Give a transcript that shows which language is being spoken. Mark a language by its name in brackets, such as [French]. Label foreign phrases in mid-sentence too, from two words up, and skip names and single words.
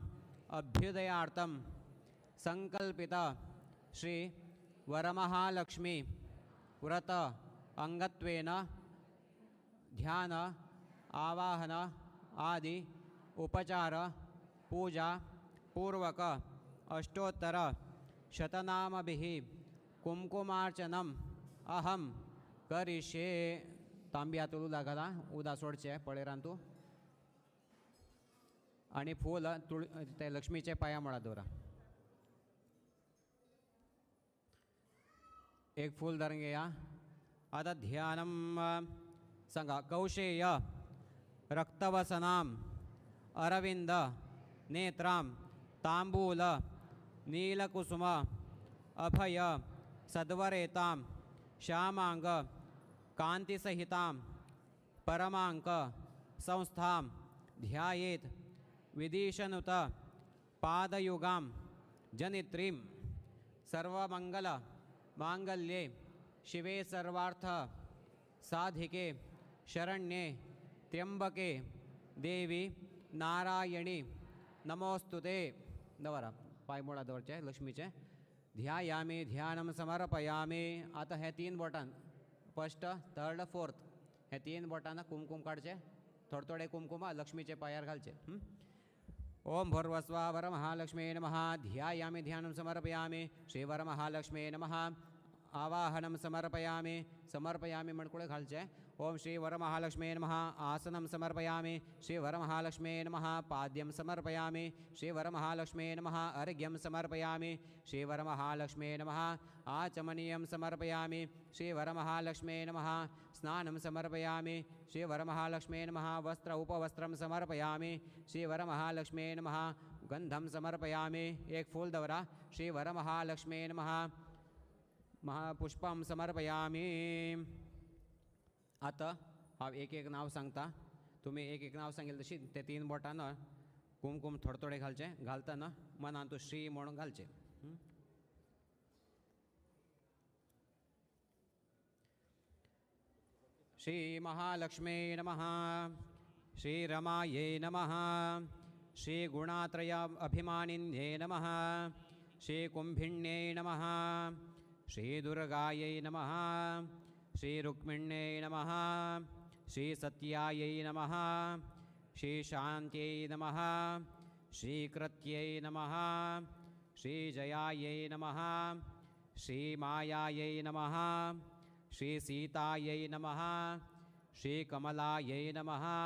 [Sanskrit] अभ्युदयार्थं संकल्पित श्री वरमहालक्ष्मी व्रत अंगत्वेन ध्यान आवाहन आदि उपचार पूजा पूर्वक अष्टोत्तर शतनामभिः कुंकुमार्चनम अहम करिष्ये [Konkani] तांब्यातून उदा घाला उदा सोडचे पळेरांतू आणि फूल ते लक्ष्मीचे पाया मुळा दोरा एक फूल धरून घ्या आता ध्यानम [Sanskrit] सांगा कौशेय रक्तवसनाम अरविंद नेत्राम तांबूल नीलकुसुम अभय सद्वरेतां श्यामांग कांतिसहितां परमांक संस्थां ध्यायेत विदिशनुत पादयुगां जनित्रीं सर्वमंगल मांगल्ये शिवे सर्वार्थ साधिके शरण्ये त्र्यंबके देवी नारायणी नमोस्तुते [Konkani] दवरा पाय मोळा दवरचे लक्ष्मीचे ध्यायामी [Sanskrit] ध्यानम समर्पयामी [Konkani] आता हे तीन बोटान [English] first third [Konkani] फोर्थ हे तीन बोटांना कुमकुम काढचे थोडे थोडे कुमकुम लक्ष्मीचे पायार घालचे [Sanskrit] ओम भूर्वस्वा वरमहालक्ष्मी नमः ध्यायामी ध्यानं समर्पयामी श्री वरमहालक्ष्मी नमः आवाहनं समर्पयामी समर्पयामी [Konkani] मणकुळे घालचे [Sanskrit] ओम श्री वरमहालक्ष्मी नमः आसनं समर्पयामी श्री वरमहालक्ष्मी नमः पाद्यं समर्पयामी श्री वरमहालक्ष्मी नमः अर्घ्यं समर्पयामी श्री वरमहालक्ष्मी नमः आचमनीयं समर्पयामी श्री वरमहालक्ष्मी नमः स्नानं समर्पयामी श्री वरमहालक्ष्मी नमः वस्त्र उपवस्त्रं समर्पयामी श्री वरमहालक्ष्मी नमः गंधं समर्पयामी [Konkani] एक फूल दवरा [Sanskrit] श्री वरमहालक्ष्मी नमः महापुष्पं समर्पयामी [Konkani] आता हा एक एक नाव सांगता तुम्ही एक एक नाव सांगेल तशी ते तीन बोटानं कुमकुम थोडे थोडे घालचे घालताना मनान तो श्री म्हणून घालचे [Sanskrit] श्री महालक्ष्मी नमः श्री रमाये नमः श्री गुणात्रय अभिमानिन्ये नमः श्री कुंभिण्ये नमः श्री दुर्गायै नमः श्री रुक्मिण्यै नमः श्री सत्यायै नमः श्री शान्त्यै नमः श्री कृत्यै नमः श्री जयायै नमः श्री मायायै नमः श्री सीतायै नमः श्री कमलायै नमः